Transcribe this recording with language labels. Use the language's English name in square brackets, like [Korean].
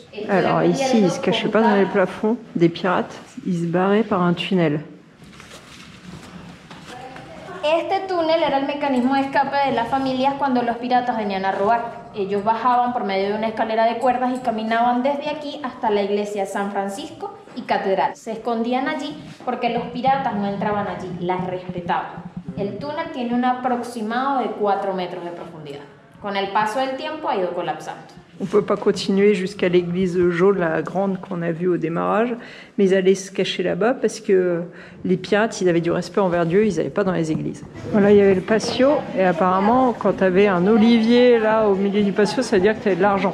[French] Alors ici, ils ne se cachaient pas dans les plafonds des pirates, ils se barraient par un tunnel. [Spanish] Este túnel era el mecanismo de escape de las familias cuando los piratas venían a robar. Ellos bajaban por medio de una escalera de cuerdas y caminaban desde aquí hasta la iglesia de San Francisco y catedral. Se escondían allí porque los piratas no entraban allí, las respetaban. El túnel tiene un aproximado de 4 metros de profundidad. Con el paso del tiempo ha ido colapsando. [French] On ne peut pas continuer jusqu'à l'église jaune, la grande qu'on a vue au démarrage, mais ils allaient se cacher là-bas parce que les pirates, ils avaient du respect envers Dieu, ils n'allaient pas dans les églises. Voilà, il y avait le patio, et apparemment, quand tu avais un olivier là au milieu du patio, ça veut dire que tu avais de l'argent.